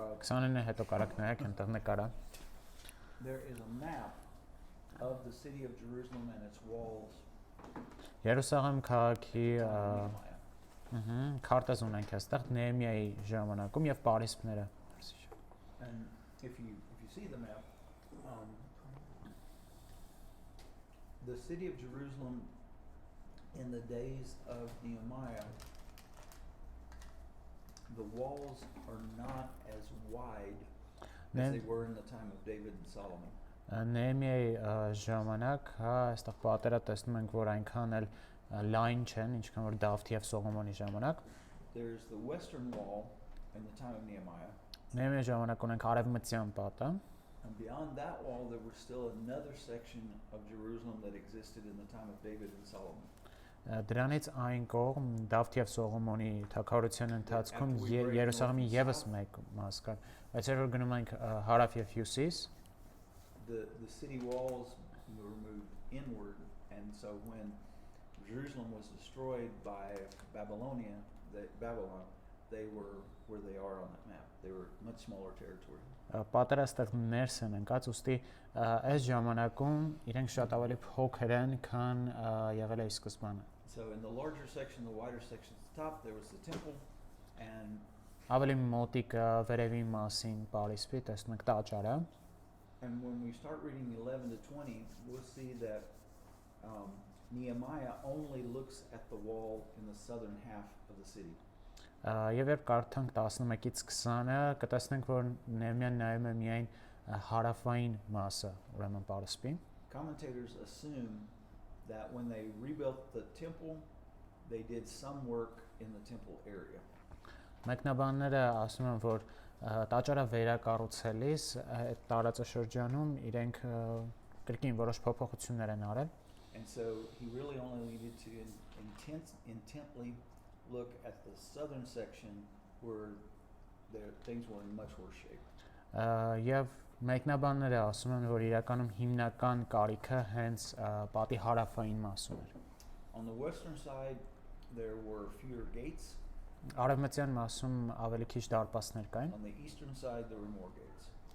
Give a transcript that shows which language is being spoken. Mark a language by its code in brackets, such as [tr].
[hy] 29-ը հետո կարաք նայեք, այնտեղ նկար է։ [en] There is a map of the city of Jerusalem and its walls. [hy] Երուսաղեմ քաղաքի [en] Nehemiah. [hy] քարտեզ ունենք այստեղ Նեհեմիայի ժամանակում եւ պարիսպները։ [en] And if you see the map, the city of Jerusalem in the days of Nehemiah, the walls are not as wide as they were in the time of David and Solomon. [hy] Նեհեմիայի ժամանակ, այստեղ պատերը տեսնում ենք, որ այնքան էլ լայն չեն, ինչքան որ Դավթի եւ Սողոմոնի ժամանակ։ [en] There's the western wall in the time of Nehemiah. [hy] Նեհեմիայի ժամանակ ունենք արևմտյան պատը։ [en] And beyond that wall, there was still another section of Jerusalem that existed in the time of David and Solomon. [hy] Դրանից այն կողմ Դավթի եւ Սողոմոնի թագավորության ընթացքում Երուսաղեմի եւս մեկ մաս կար։ Բայց երբ գնում ենք հարավ եւ հյուսիս, [en] the city walls were moved inward, and so when Jerusalem was destroyed by Babylon, they were where they are on that map. They were much smaller territory. [hy] Պատերաստը ներս են ընկած, ուստի այս ժամանակում իրենք շատ ավելի փոքր են, քան եղել է սկզբանը։ [en] So in the larger section, the wider section at the top, there was the temple, and [hy] ավելի մոտիկ վերևի մասին պարիսպի տեսնում ենք տաճարը։ [en] And when we start reading 11 to 20, we'll see that Nehemiah only looks at the wall in the southern half of the city. [hy] Եվ երբ կարդանք 11-ից 20-ը, կտեսնենք, որ Նեհեմիան նայում է միայն հարավային մասը, ուրեմն պարիսպին։ [en] Commentators assume that when they rebuilt the temple, they did some work in the temple area. [hy] Մեկնաբանները ասում են, որ տաճարը վերակառուցելիս այդ տարածաշրջանում իրենք կրկին որոշ փոփոխություններ են արել։ [en] And so he really only needed to intently look at the southern section where things were in much worse shape. [hy] Եվ մեկնաբանները ասում են, որ իրականում հիմնական կարիքը հենց պատի հարավային մասում էր։ [en] On the western side there were fewer gates. [hy] Արևմտյան մասում ավելի քիչ դարպասներ կային։ [en] On the eastern side there were more gates.